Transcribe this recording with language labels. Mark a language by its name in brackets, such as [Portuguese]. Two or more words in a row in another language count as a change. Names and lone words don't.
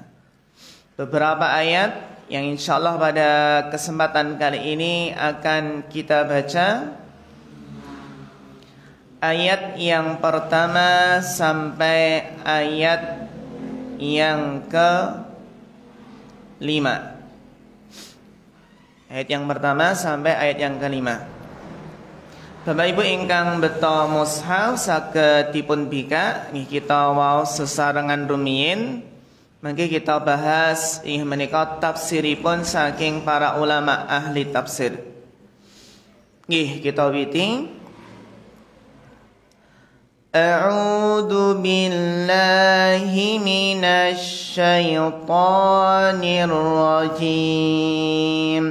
[Indonesian] Beberapa ayat yang insyaallah pada kesempatan kali ini akan kita baca. Ayat yang pertama sampai ayat yang ke-5. Ayat yang pertama sampai ayat yang ke-5. [Javanese] Bapak Ibu ingkang beto mushaf saged dipun bika, nggih kita wau sesarengan rumiyin. Mangke kita bahas ing menika tafsiripun saking para ulama ahli tafsir. Nggih kita witi. [Arabic] أعوذ بالله من الشيطان الرجيم.